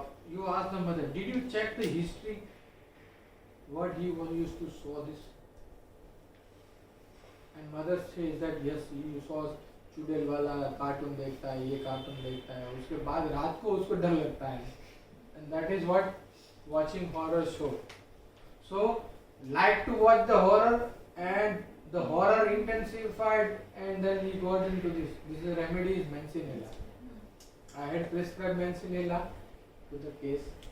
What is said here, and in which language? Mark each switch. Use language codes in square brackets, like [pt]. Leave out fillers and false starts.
[en] You ask the mother, did you check the history? What he used to show this? And mother says that yes, he saw [hi] चुड़ैल वाला cartoon देखता है, ये cartoon देखता है, उसके बाद रात को उसको डर लगता है. [en] And that is what watching horror show. So like to watch the horror, and the horror intensified, and then he got into this. This is remedy is Mancinella. I had prescribed Mancinella to the case.